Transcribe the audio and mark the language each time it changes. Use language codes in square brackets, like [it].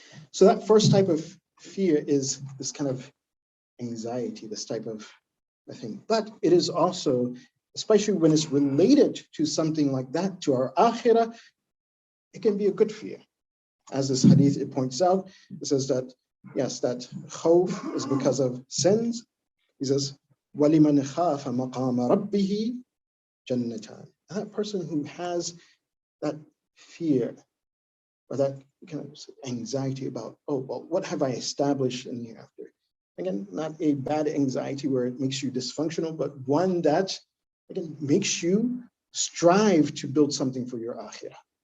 [en] So that first type of fear is this kind of anxiety, this type of thing. But it is also, especially when it's related to something like that, to our akhirah, it can be a good fear. As this hadith, it points out, it says that, yes, that khawf is because of sins. He says, [ar] وَلِمَنْ خَافَ مَقَامَ رَبِّهِ جَنَّتَانِ. [en] That person who has that fear, or that kind of anxiety about, oh, well, what have I established in the hereafter? Again, not a bad anxiety where it makes you dysfunctional, but one that, again, makes you strive to build something for your akhirah.